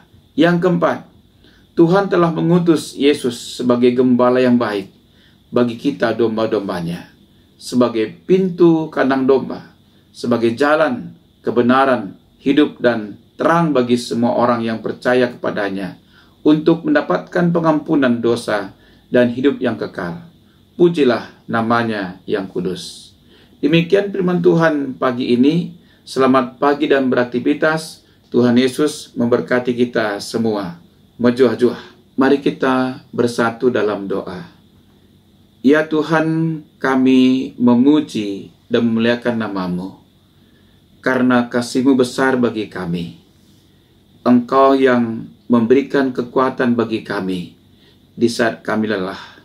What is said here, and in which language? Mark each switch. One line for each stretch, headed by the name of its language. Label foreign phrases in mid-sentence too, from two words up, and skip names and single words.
Indonesian: Yang keempat, Tuhan telah mengutus Yesus sebagai gembala yang baik bagi kita domba-dombanya, sebagai pintu kandang domba, sebagai jalan, kebenaran, hidup, dan terang bagi semua orang yang percaya kepadanya, untuk mendapatkan pengampunan dosa dan hidup yang kekal. Pujilah namanya yang kudus. Demikian firman Tuhan pagi ini. Selamat pagi dan beraktivitas. Tuhan Yesus memberkati kita semua. Majuah-juah. Mari kita bersatu dalam doa. Ya Tuhan, kami memuji dan memuliakan nama-Mu, karena kasih-Mu besar bagi kami. Engkau yang memberikan kekuatan bagi kami di saat kami lelah.